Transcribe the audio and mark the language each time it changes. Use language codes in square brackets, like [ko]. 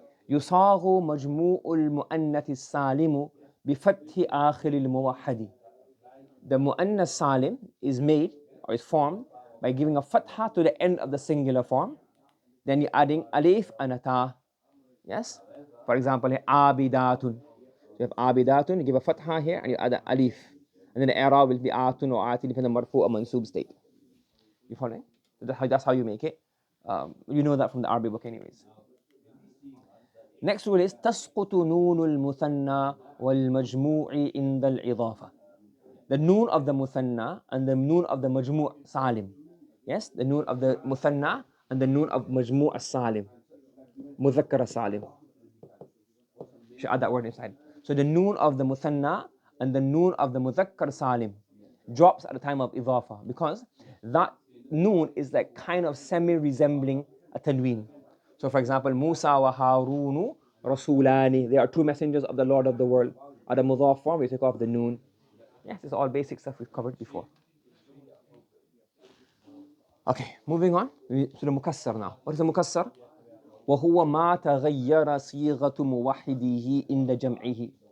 [ar] يصاغ مجموع المؤنث السالم بفتح آخر الموحد. [en] The mu'annas salim is made or is formed by giving a fatha to the end of the singular form. Then you're adding alif and a ta. Yes? For example, abidatun. So you have abidatun, you give a fatha here and you add an alif. And then the i'rab will be atun or atin depending on marfu or mansub state. You following? That's how you make it. You know that from the Arabic book anyways. Next rule is [ar] تسقط نون المثنى والمجموع عند الإضافة. [en] The noon of the muthanna and the noon of the majmوع salim. Yes, the noon of the muthanna and the noon of Majmuu al-Salim, Mudhakkar al-Salim. You should add that word inside. So the noon of the Muthanna and the noon of the Mudhakkar Salim drops at the time of Idafa, because that noon is like kind of semi-resembling a tanween. So for example, Musa wa Harunu Rasulani, they are two messengers of the Lord of the world. At the mudhaf form, we take off the noon. Yes, it's all basic stuff we've covered before. Okay, moving on to the Mukassar now. What is the Mukassar? [ar] وهو ما تغير صيغة موحده عند جمعه.